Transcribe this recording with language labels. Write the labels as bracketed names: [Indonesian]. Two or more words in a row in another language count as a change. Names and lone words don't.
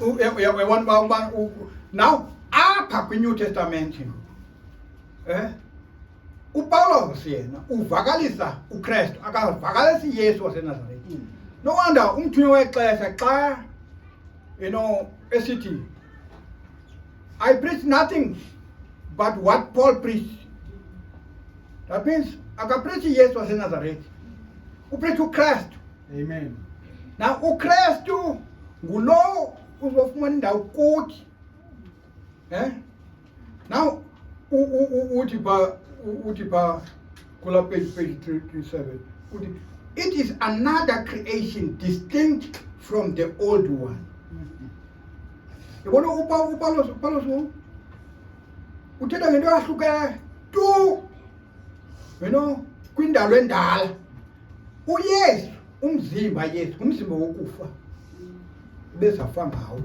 [Xhosa] Uyabona uba now apha kwiNew Testament uPawulos yena uvakalisa uKristu akavakalisi Yesu waseNazaretha. No wonder umthunywa wexesha xa esithi [English] I preach nothing but what Paul preached. That means [Xhosa] akapreachi Yesu waseNazaretha, upreach uKristu. Amen. Now uKristu ngulo uzofumana indawo kuthi. Now uthi pa kula page 337 uthi [English] it is another creation distinct from the old one. [Xhosa] Yabona uPawulos uthetha ngento yahlukeneyo tu kwindalo endala. uYesu umzimba Yesu umzimba wokufa bezafa ngawo.